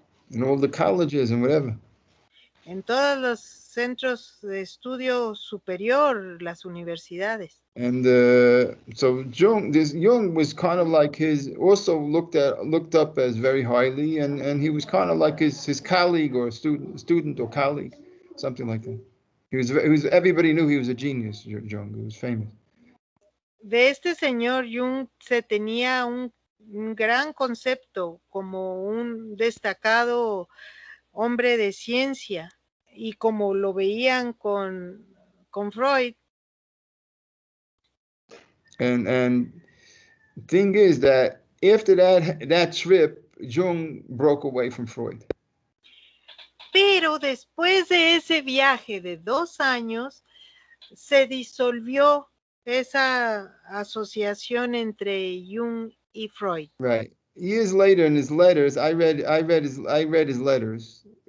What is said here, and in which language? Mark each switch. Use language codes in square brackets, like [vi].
[en] In all the colleges and whatever. [es] En todos los centros de estudio superior, las universidades. [en] And so Jung was kind of like also looked up as very highly, and he was kind of like his colleague or student or colleague, something like that. Everybody knew he was a genius, Jung. He was famous. [es] De este señor Jung se tenía un gran concepto como un destacado hombre de ciencia, y como lo veían con Freud. [en] And thing is that after that trip, Jung broke away from Freud. [es] Pero después de ese viaje de 2 años, se disolvió esa asociación entre Jung y Freud. [en] Right. Years later, in his letters, I read his letters.